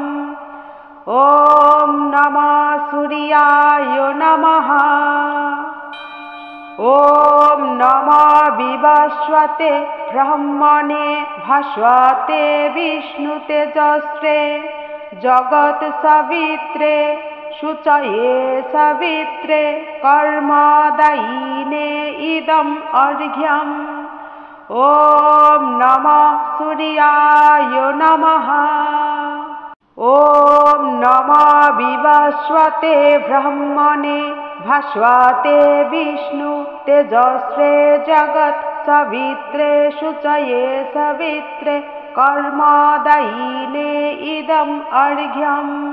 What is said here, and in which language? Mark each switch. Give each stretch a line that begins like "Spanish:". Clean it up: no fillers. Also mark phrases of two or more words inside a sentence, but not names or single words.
Sanskrit: ওম নমঃ সূর্যায় নমঃ। ওম নমঃ বিভাস্বতে ব্রহ্মণে ভাস্বতে বিষ্ণু তেজস্রে জগৎ সবিত্রে शुचये सवित्रे कर्मदायिने इदम् अर्घ्यम्। ॐ नमः सूर्याय नमः। ॐ नमो विवस्वते ब्रह्मणे भास्वते विष्णु तेजस्वे जगत् सवित्रे शुचये सवित्रे कर्मदायिने इदम् अर्घ्यम्।